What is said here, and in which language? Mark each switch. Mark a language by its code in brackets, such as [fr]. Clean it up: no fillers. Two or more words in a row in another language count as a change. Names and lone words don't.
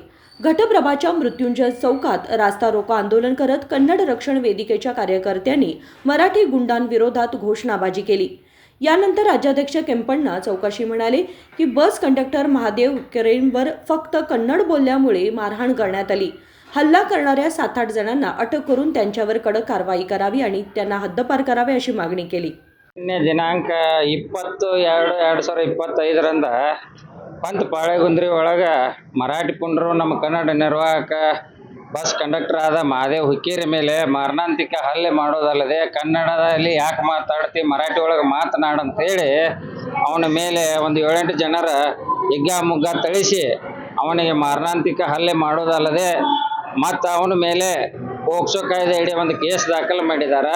[mr] घटप्रभाच्या मृत्युंजय चौकात रास्ता रोको आंदोलन करत कन्नड रक्षण वेदिकेच्या कार्यकर्त्यांनी मराठी गुंडांविरोधात घोषणाबाजी केली। यानंतर राज्याध्यक्ष केंपण्णा चौकाशी म्हणाले की बस कंडक्टर महादेव केरेंवर फक्त कन्नड बोलल्यामुळे मारहाण करण्यात आली। हल्ला करणाऱ्या 7-8 जणांना अटक करून त्यांच्यावर कडक कारवाई करावी आणि त्यांना हद्दपार करावे अशी मागणी केली। [kn] ದಿನಾಂಕ 20/2/2025ರಂದ ಪಂತ್ ಬಾಳೆಗುಂದ್ರಿ ಒಳಗ ಮರಾಠಿ ಪುಂಡರು ನಮ್ಮ ಕನ್ನಡ ನಿರ್ವಾಹಕ ಬಸ್ ಕಂಡಕ್ಟರ್ ಆದ ಮಹಾದೇವ್ ಹುಕ್ಕೇರಿ ಮೇಲೆ ಮಾರಣಾಂತಿಕ ಹಲ್ಲೆ ಮಾಡೋದಲ್ಲದೆ ಕನ್ನಡದಲ್ಲಿ ಯಾಕೆ ಮಾತಾಡ್ತಿ ಮರಾಠಿ ಒಳಗೆ ಮಾತನಾಡಂತೇಳಿ ಅವನ ಮೇಲೆ ಒಂದು 7-8 ಜನರ ಹಿಗ್ಗಾಮುಗ್ಗ ಥಳಿಸಿ ಅವನಿಗೆ ಮಾರಣಾಂತಿಕ ಹಲ್ಲೆ ಮಾಡೋದಲ್ಲದೆ ಮತ್ತು ಅವನ ಮೇಲೆ ಪೋಕ್ಸೋ ಕಾಯ್ದೆ ಅಡಿ ಒಂದು ಕೇಸ್ ದಾಖಲು ಮಾಡಿದ್ದಾರೆ।